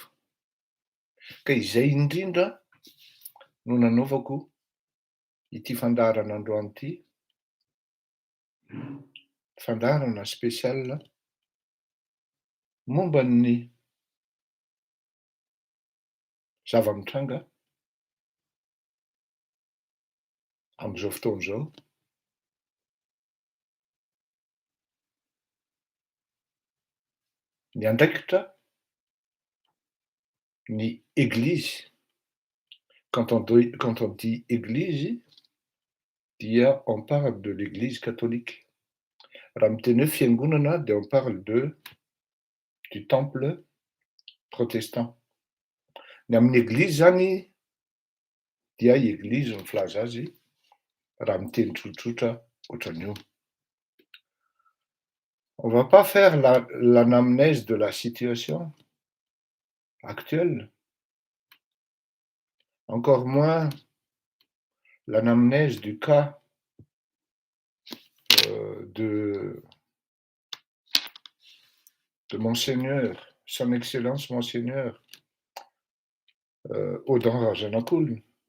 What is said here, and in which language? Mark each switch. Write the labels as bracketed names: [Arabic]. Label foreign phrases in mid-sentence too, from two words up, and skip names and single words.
[Malagasy] Ka izay indrindra no nanaovako ity fandaharana androany ity, fandaharana spesial momba ny zava-mitranga amin'izao fotoana izao. Ny andraikitra ny église. [French] Quand on dit église, dia on parle de l'église catholique. [Malagasy] Raha miteny hoe fiangonana dia [French] on parle du temple protestant. [Malagasy] Ny amin'ny église zany dia église ny filaza azy raha miteny tsotsotra ohatran'io. [French] On va pas faire l'anamnèse de la situation actuelle, encore moins l'anamnèse du cas de Monseigneur, Son Excellence Monseigneur Odon Razanak'olona.